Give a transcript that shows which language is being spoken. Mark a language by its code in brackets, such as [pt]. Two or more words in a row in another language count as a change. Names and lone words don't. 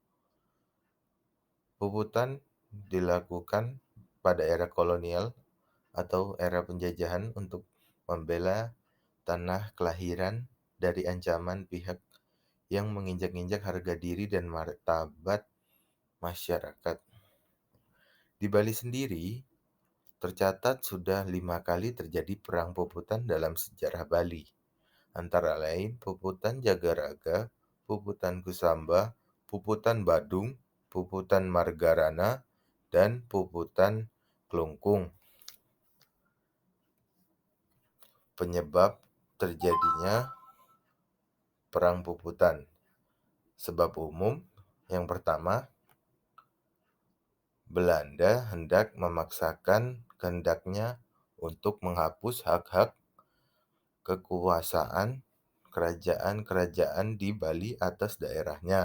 [id] Puputan dilakukan pada era kolonial atau era penjajahan untuk membela tanah kelahiran dari ancaman pihak yang menginjak-injak harga diri dan martabat masyarakat. Di Bali sendiri, tercatat sudah 5 kali terjadi perang puputan dalam sejarah Bali, antara lain Puputan Jagaraga, Puputan Kusamba, Puputan Badung, Puputan Margarana, dan Puputan Klungkung. Penyebab terjadinya perang puputan. Sebab umum yang pertama, Belanda hendak memaksakan kehendaknya untuk menghapus hak-hak kekuasaan kerajaan-kerajaan di Bali atas daerahnya.